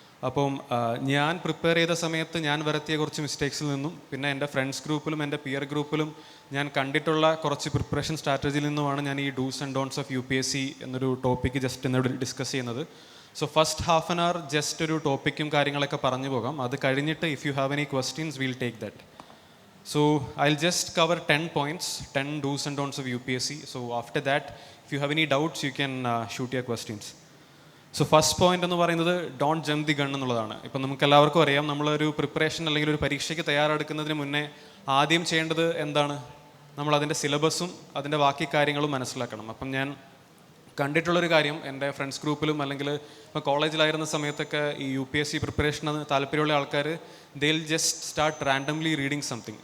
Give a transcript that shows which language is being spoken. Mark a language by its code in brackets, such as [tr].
[ml] അപ്പം ഞാൻ പ്രിപ്പയർ ചെയ്ത സമയത്ത് ഞാൻ വരുത്തിയ കുറച്ച് മിസ്റ്റേക്സിൽ നിന്നും പിന്നെ എൻ്റെ ഫ്രണ്ട്സ് ഗ്രൂപ്പിലും എൻ്റെ പിയർ ഗ്രൂപ്പിലും ഞാൻ കണ്ടിട്ടുള്ള കുറച്ച് പ്രിപ്പറേഷൻ സ്ട്രാറ്റജിയിൽ നിന്നുമാണ് ഞാൻ ഈ dos and don'ts of UPSC എന്നൊരു ടോപ്പിക്ക് ജസ്റ്റ് എന്നോട് ഡിസ്കസ് ചെയ്യുന്നത്. [en] so first half an hour just [ml] ഒരു ടോപ്പിക്കും കാര്യങ്ങളൊക്കെ പറഞ്ഞു പോകാം. അത് കഴിഞ്ഞിട്ട് [en] If you have any questions will take that. So I'll just cover 10 points, 10 do's and don'ts of UPSC. So after that, if you have any doubts, you can shoot your questions. [ml] So first point എന്ന് പറയുന്നത് [en] don't jump the gun [ml] എന്നുള്ളതാണ്. ഇപ്പം നമുക്ക് എല്ലാവർക്കും അറിയാം, നമ്മളൊരു preparation അല്ലെങ്കിൽ ഒരു പരീക്ഷയ്ക്ക് തയ്യാറെടുക്കുന്നതിന് മുന്നേ ആദ്യം ചെയ്യേണ്ടത് എന്താണ്? നമ്മൾ അതിൻ്റെ സിലബസും അതിൻ്റെ ബാക്കി കാര്യങ്ങളും മനസ്സിലാക്കണം. അപ്പം ഞാൻ കണ്ടിട്ടുള്ളൊരു കാര്യം, എൻ്റെ ഫ്രണ്ട്സ് ഗ്രൂപ്പിലും അല്ലെങ്കിൽ ഇപ്പോൾ കോളേജിലായിരുന്ന സമയത്തൊക്കെ ഈ UPSC പ്രിപ്പറേഷന് താല്പര്യമുള്ള ആൾക്കാർ [en] they'll just start randomly reading something.